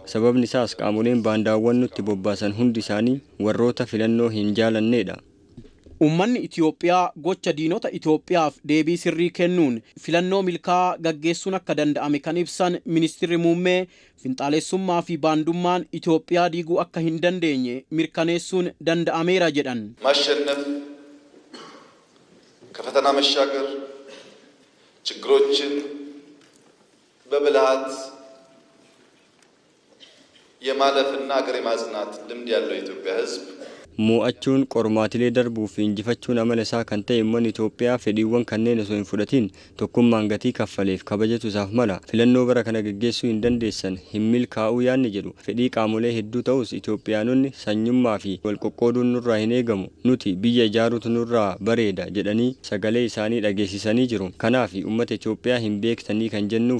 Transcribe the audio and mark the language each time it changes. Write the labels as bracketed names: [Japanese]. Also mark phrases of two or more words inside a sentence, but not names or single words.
[Oromo] Sababni isaas qaamoleen baandaawwan nutti bobbaasan hundi isaanii warroota filannoo hin jaalannedha. Uummanni Itoophiyaa gocha diinota Itoophiyaaf deebii sirrii kennuun filannoo milkaa'aa gaggeessuun akka danda'ame kan ibsan ministeerri muummee finxaalessummaa fi baandummaan Itoophiyaa diiguu akka hin dandeenye mirkaneessuun danda'ameera jedhan. [Amharic] ማሸነፍ ከፈተና መሻገር ችግሮችን በብልሃት የማለፍና ሀገር የማጽናት ልምድ ያለው የኢትዮጵያ ሕዝብ [Oromo] mo'achuun qormaatilee darbuu fi injifachuun amala isaa kan ta'e uummanni Itoophiyaa fedhiiwwan kanneen osoo hin fudhatiin tokkummaan gatii kaffaleef kabajatu isaaf mala filannoo bara kana gaggeessuu hin dandeessan hin milkaa'uu yaadni jedhu fedhii qaamolee hedduu ta'us Itoophiyaanonni sanyummaa fi walqoqqooduun nurraa hin eegamu nuti biyya ijaaruutu nurraa bareeda jedhanii sagalee isaanii dhageessisanii jiru kanaaf uummata Itoophiyaa hin beektanii kan jennuu